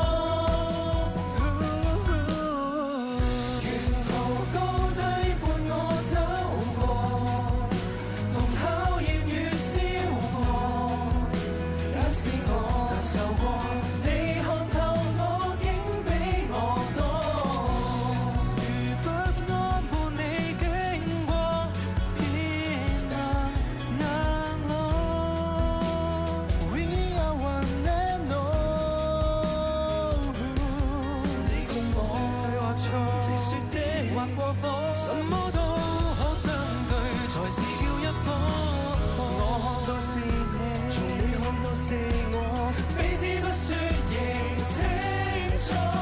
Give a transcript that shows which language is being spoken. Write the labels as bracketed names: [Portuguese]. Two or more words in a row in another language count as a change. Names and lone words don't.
[Cantonese] 沿途高低伴我走過，同考驗與消磨。假使我難受過，你看透我竟比我多。如不安伴你經過，便能硬朗。 [English] We are one and all， [Cantonese] 你共我對或錯，直說的或過火，什麼都可相對，才是叫一夥。我看到是你，從你看到是我，彼此不說仍清楚。